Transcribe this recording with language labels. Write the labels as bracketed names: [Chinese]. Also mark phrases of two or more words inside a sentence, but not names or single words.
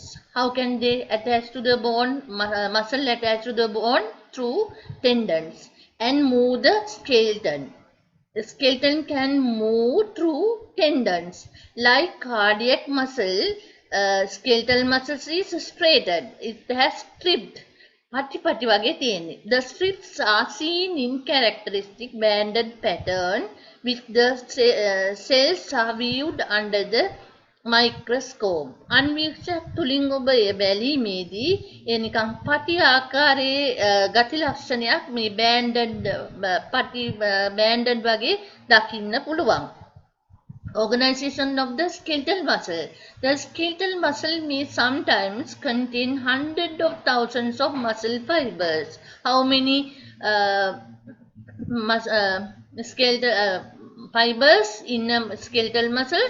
[English] How can they attach to the bone? Muscle attached to the bone through tendons and move the skeleton. The skeleton can move through tendons. Like cardiac muscle, skeletal muscles is straightened. It has stripped. [Sinhala] පටි වගේ තියෙන්නේ. [English] The strips are seen in characteristic banded pattern which the cells are viewed under the microscope. [Sinhala] අන්වීක්ෂක තුලින් ඔබ ඒ බැලීමේදී ඒ නිකන් පටි ආකාරයේ ගති ලක්ෂණයක් මේ banded වගේ දකින්න පුළුවන්. [English] Organization of the skeletal muscle. The skeletal muscle may sometimes contain hundreds of thousands of muscle fibers. How many skeletal fibers in skeletal muscles?